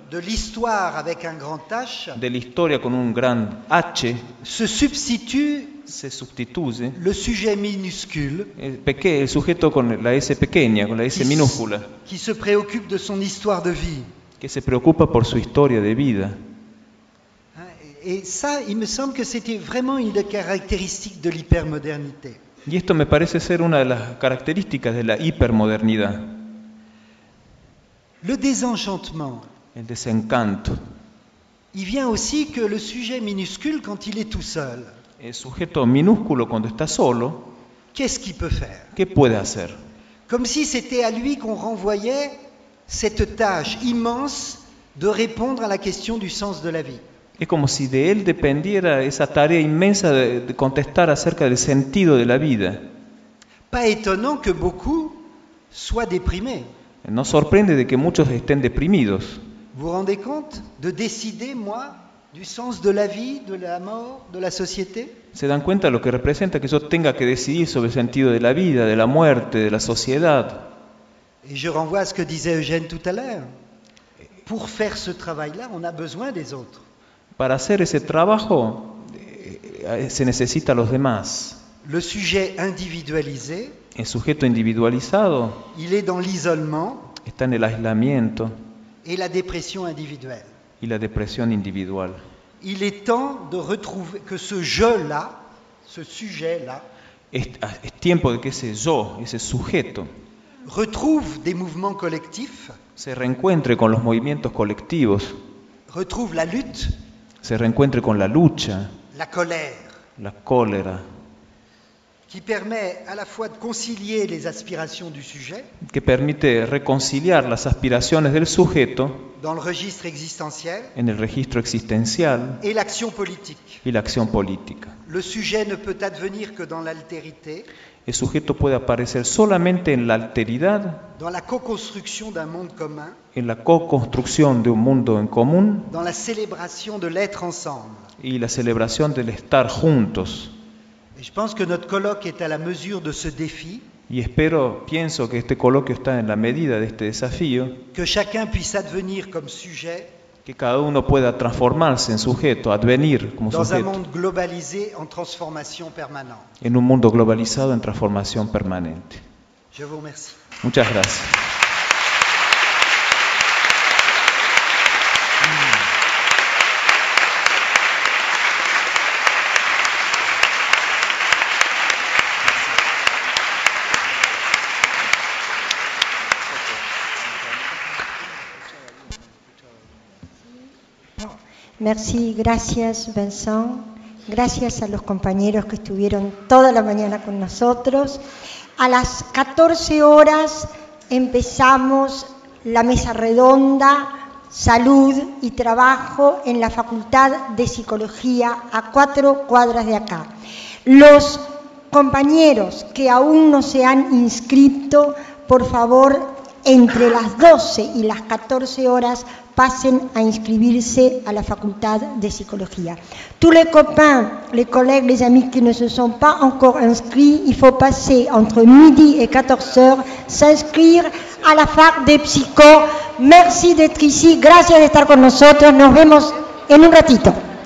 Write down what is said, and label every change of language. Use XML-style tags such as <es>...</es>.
<fr>de l'histoire avec un grand H,</fr> <es>de la historia con un gran H, se sustituye</es> <fr>le sujet minuscule,</fr> <es>el sujeto con la S pequeña, con la S minúscula,</es> <fr>qui se préoccupe de son histoire de vie.</fr> <es>Que se preocupa por su historia de vida.</es> <fr>Et ça, il me semble que c'était vraiment une des caractéristiques de l'hypermodernité.</fr> <es>Y esto me parece ser una de las características de la hipermodernidad.</es> <fr>Le désenchantement.</fr> <es>El desencanto.</es> <fr>Il vient aussi que le sujet minuscule quand il est tout seul.</fr> <es>El sujeto minúsculo cuando está solo.</es> <fr>Qu'est-ce qu'il peut faire?</fr> <es>¿Qué puede hacer?</es> <fr>Comme si c'était à lui qu'on renvoyait cette tâche immense de répondre à la question du sens de la vie.</fr> <es>Es como si de él dependiera esa tarea inmensa de contestar acerca del sentido de la vida.</es> <fr>Pas étonnant que beaucoup soient déprimés.</fr> <es>No sorprende de que muchos estén deprimidos.</es> <fr>Vous rendez compte de décider moi du sens de la vie, de la mort, de la société?</fr> <es>Se dan cuenta lo que representa que yo tenga que decidir sobre el sentido de la vida, de la muerte, de la sociedad.</es> <fr>Et je renvoie à ce que disait Eugène tout à l'heure. Pour faire ce travail-là, on a besoin des autres.</fr> <es>Para hacer ese trabajo, se necesita a los demás.</es> <fr>Le sujet individualisé.</fr> <es>El sujeto individualizado.</es> <fr>Il est dans l'isolement.</fr> <es>Está en el aislamiento.</es> <fr>Et la dépression individuelle.</fr> <es>Y la depresión individual.</es> <fr>Il est temps de retrouver que ce je-là, ce sujet-là.</fr> <es>Es tiempo de que ese yo, ese sujeto.</es> <fr>Retrouve des mouvements collectifs.</fr> <es>Se reencuentre con los movimientos colectivos.</es> <fr>Retrouve la lutte.</fr> <es>Se reencuentre con la lucha.</es> <fr>La colère.</fr> <es>La cólera.</es> <fr>Qui permet à la fois de concilier les aspirations du sujet.</fr> <es>Que permite reconciliar las aspiraciones del sujeto.</es> <fr>Dans le registre existentiel.</fr> <es>En el registro existencial.</es> <fr>Et l'action politique.</fr> <es>Y la acción política.</es> <fr>Le sujet ne peut advenir que dans l'altérité.</fr> <es>El sujeto puede aparecer solamente en la alteridad,</es> <fr>dans la co-construction d'un monde commun,</fr> <es>en la co-construcción de un mundo en común,</es> <fr>dans la célébration de l'être ensemble,</fr> <es>y la celebración del estar juntos.</es> <fr>Je pense que notre colloque est à la mesure de ce défi.</fr> <es>Y espero, pienso que este coloquio está en la medida de este desafío.</es> <fr>Que chacun puisse advenir comme sujet.</fr> <es>Que cada uno pueda transformarse en sujeto, advenir como</es> <fr>dans</fr> <es>sujeto.</es> <fr>Un monde globalisé en transformation permanente.</fr> <es>En un mundo globalizado en transformación permanente.</es> <fr>Je vous remercie.</fr> <es>Muchas gracias.</es> <fr>Merci,</fr> <es>gracias Vincent. Gracias a los compañeros que estuvieron toda la mañana con nosotros. A las 14 horas empezamos la mesa redonda Salud y Trabajo en la Facultad de Psicología a 4 cuadras de acá. Los compañeros que aún no se han inscrito, por favor, entre las 12 y las 14 horas pasen a inscribirse a la Facultad de Psicología.</es> <fr>Tous les copains, les collègues, les amis qui ne se sont pas encore inscrits, il faut passer entre midi et 14 heures s'inscrire à la Fac de Psycho. Merci d'être ici,</fr> <es>gracias de estar con nosotros. Nos vemos en un ratito.</es>